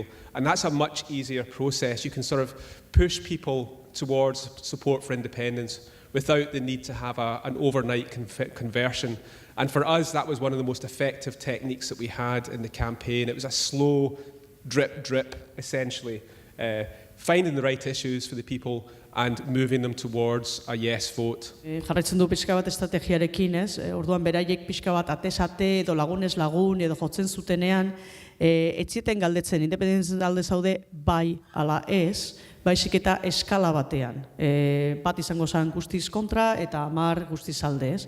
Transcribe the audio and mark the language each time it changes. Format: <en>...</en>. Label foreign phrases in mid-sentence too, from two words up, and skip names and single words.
<en>And that's a much easier process. You can sort of push people towards support for independence without the need to have an overnight conversion. And for us, that was one of the most effective techniques that we had in the campaign. It was a slow drip, essentially, finding the right issues for the people and moving them towards a yes vote.</en> <eu>Jarraitzen du pixka bat estrategiarekin, ez? Orduan beraiek pixka bat atez-ate edo lagunez lagun edo jotzen zutenean, etzieten galdetzen, independentzen alde zaude bai ala ez, baizik eta eskala batean. Bat izango zen guztiz kontra eta 10 guztiz alde, ez?</eu>